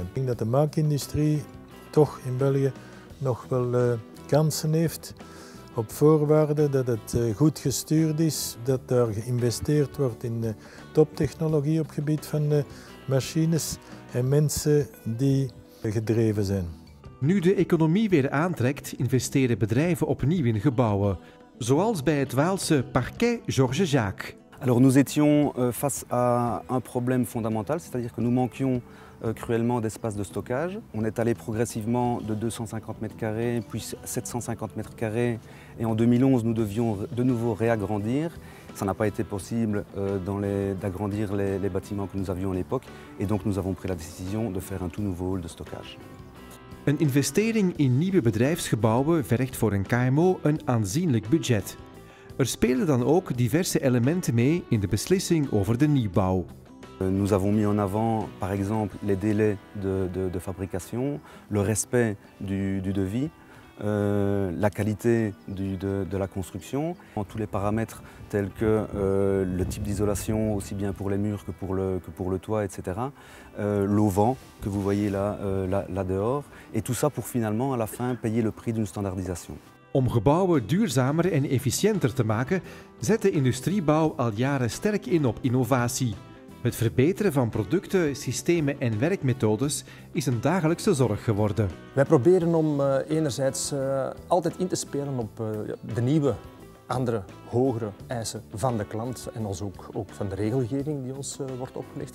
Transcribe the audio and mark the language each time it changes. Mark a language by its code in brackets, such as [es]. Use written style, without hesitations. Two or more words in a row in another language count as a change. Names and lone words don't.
[nl] Ik denk dat de maakindustrie toch in België nog wel kansen heeft, op voorwaarde dat het goed gestuurd is, dat er geïnvesteerd wordt in toptechnologie op het gebied van machines en mensen die gedreven zijn. Nu de economie weer aantrekt, investeren bedrijven opnieuw in gebouwen. Zoals bij het Waalse Parquet Georges Jacques. [fr] Alors nous étions face à un problème fondamental, c'est-à-dire que nous manquions cruellement d'espace de stockage. On est allé progressivement de 250 m², puis 750 m², et en 2011 nous devions de nouveau réagrandir. Ça n'a pas été possible d'agrandir les bâtiments que nous avions à l'époque, et donc nous avons pris la décision de faire un tout nouveau hall de stockage. [nl] Een investering in nieuwe bedrijfsgebouwen vergt voor een KMO een aanzienlijk budget. Er spelen dan ook diverse elementen mee in de beslissing over de nieuwbouw. [fr] Nous avons mis en avant, par exemple, les délais de fabrication, le respect du devis, la qualité de la construction, tous les paramètres tels que le type d'isolation, aussi bien pour les murs que pour le toit, etc. L'auvent que vous voyez là dehors, et tout ça pour finalement à la fin payer le prix d'une standardisation. [nl] Om gebouwen duurzamer en efficiënter te maken, zet de industriebouw al jaren sterk in op innovatie. Het verbeteren van producten, systemen en werkmethodes is een dagelijkse zorg geworden. Wij proberen om enerzijds altijd in te spelen op de nieuwe, andere, hogere eisen van de klant en ons ook van de regelgeving die ons wordt opgelegd.